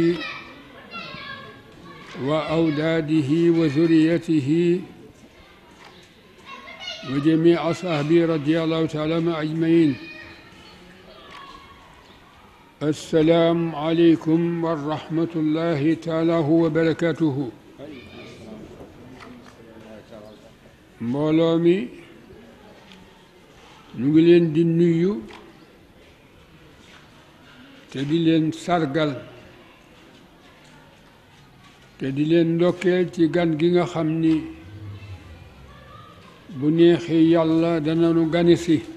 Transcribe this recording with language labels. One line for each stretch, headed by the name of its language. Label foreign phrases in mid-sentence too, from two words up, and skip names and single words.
Arabic: وأولاده وذريته وجميع أصحابه رضي الله تعالى أجمعين. السلام عليكم ورحمة الله تعالى وبركاته.
Wolof: mbooloo mi ñu ngi leen di nuyu te di leen sargal te di leen ndokkeel ci gan gi nga xam ni bu neexee yàlla dana nu gane si.